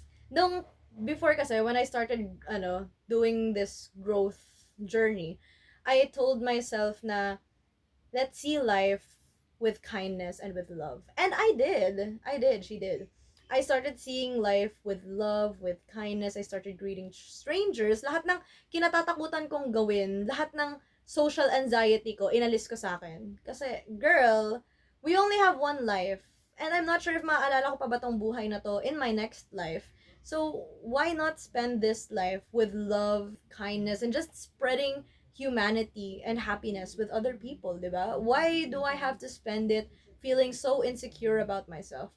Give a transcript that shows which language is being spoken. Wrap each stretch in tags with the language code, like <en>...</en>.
<en>Nung before kasi, when I started, doing this growth journey, I told myself na, let's see life with kindness and with love. And I did. She did. I started seeing life with love, with kindness. I started greeting strangers.</en> <tl>Lahat ng kinatatakutan kong gawin, lahat ng social anxiety ko, inalis ko sa akin.</tl> <en>Kasi, girl, we only have one life. And I'm not sure if</en> <tl>maaalala ko pa ba tong buhay na to</tl> <en>in my next life. So, why not spend this life with love, kindness, and just spreading humanity and happiness with other people, di ba? Why do I have to spend it feeling so insecure about myself?</en>